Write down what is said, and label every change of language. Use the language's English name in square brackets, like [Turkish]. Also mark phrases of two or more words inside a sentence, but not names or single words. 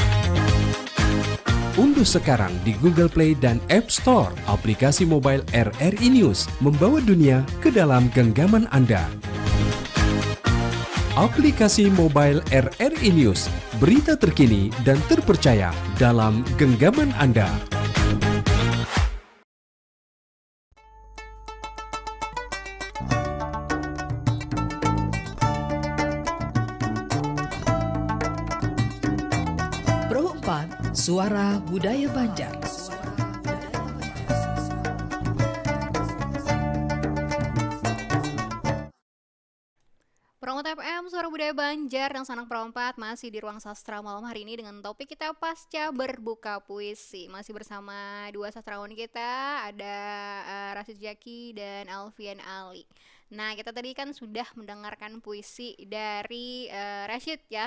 [Indonesian] Unduh sekarang di Google Play dan App Store aplikasi mobile RRI News, membawa dunia ke dalam genggaman Anda. Aplikasi mobile RRI News, berita terkini dan terpercaya dalam genggaman Anda. Pro 4 Suara Budaya Banjar. Promot FM, Suara Budaya Banjar dan Sanak Perompat masih di Ruang Sastra malam hari ini dengan topik kita pasca berbuka puisi. Masih bersama dua sastrawan kita, ada Rashid Jaki dan Alfian Ali. Nah, kita tadi kan sudah mendengarkan puisi dari Rashid ya.